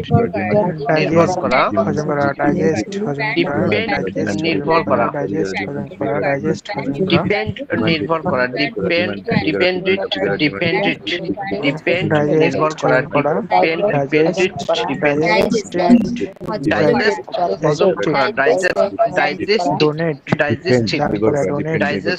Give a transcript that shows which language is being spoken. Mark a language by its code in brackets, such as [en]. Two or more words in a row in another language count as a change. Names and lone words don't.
[bn] নির্ভর করা [en] digest depend [bn] নির্ভর করা [en] digest depend [bn] নির্ভর করা [en] depend dependent dependent depend ডাইজেস্ট [bn] নির্ভর করা করা [en] depend dependent dependent digest [bn] হজম করা [en] ডাইজেস্ট ডোনেট ডাইজেস্টিভ [bn] দান করা ডোনেট [en] ডাইজেস্ট